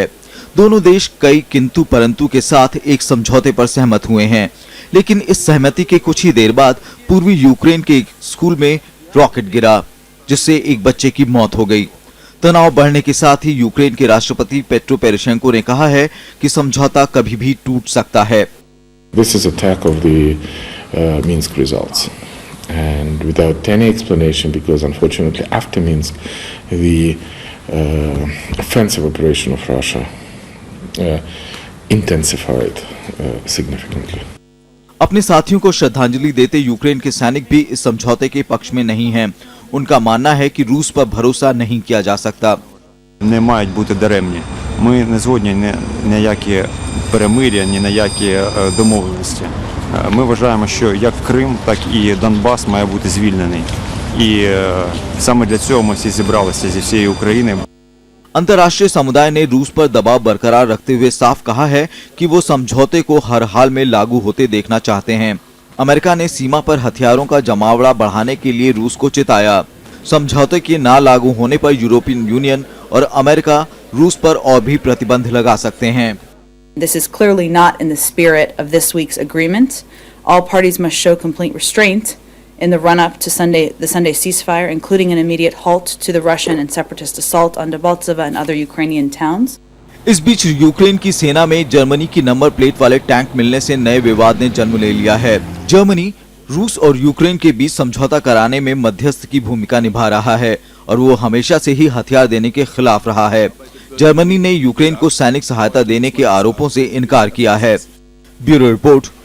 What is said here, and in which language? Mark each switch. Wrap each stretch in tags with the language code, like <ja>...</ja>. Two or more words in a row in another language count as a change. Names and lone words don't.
<hi>दोनों देश कई किंतु परंतु के साथ एक समझौते पर सहमत हुए हैं, लेकिन इस सहमति के कुछ ही देर बाद पूर्वी यूक्रेन के एक स्कूल में रॉकेट गिरा, जिससे एक बच्चे की मौत हो गई। तनाव बढ़ने के साथ ही यूक्रेन के राष्ट्रपति पेट्रो पोरोशेंको ने कहा है कि समझौता कभी भी टूट सकता है।</hi> <en>This is attack of the Minsk results, and without any explanation, because unfortunately after Minsk, the offensive operation of Russia intensified significantly.</en> <hi>अपने साथियों को श्रद्धांजलि देते यूक्रेन के सैनिक भी इस समझौते के पक्ष में नहीं हैं। उनका मानना है कि रूस पर भरोसा नहीं किया जा सकता।</hi> <uk>Не мають бути даремні. Ми не згодні ні на які перемир'я, ні на які домовленості. Ми вважаємо, що як Крим, так і Донбас має бути звільнений. І саме для цього ми всі зібралися зі всієї України.</uk> <hi>अंतर्राष्ट्रीय समुदाय ने रूस पर दबाव बरकरार रखते हुए साफ कहा है कि वो समझौते को हर हाल में लागू होते देखना चाहते हैं। अमेरिका ने सीमा पर हथियारों का जमावड़ा बढ़ाने के लिए रूस को चिताया। समझौते के ना लागू होने पर यूरोपियन यूनियन और अमेरिका रूस पर और भी प्रतिबंध लगा सकते हैं।</hi> <en>This is clearly not in the spirit of this week's agreement. All parties must show complete restraint in the run-up to the Sunday ceasefire, including an immediate halt to the Russian and separatist assault on Debaltseve and other Ukrainian towns.</en> <hi>इस बीच यूक्रेन की सेना में जर्मनी की</hi> <en>number plate</en> <hi>वाले टैंक मिलने से नए विवाद ने जन्म ले लिया है। जर्मनी रूस और यूक्रेन के बीच समझौता कराने में मध्यस्थ की भूमिका निभा रहा है और वो हमेशा से ही हथियार देने के खिलाफ रहा है। जर्मनी ने यूक्रेन को सैनिक सहायता देने के आरोपों से इनकार किया है।</hi>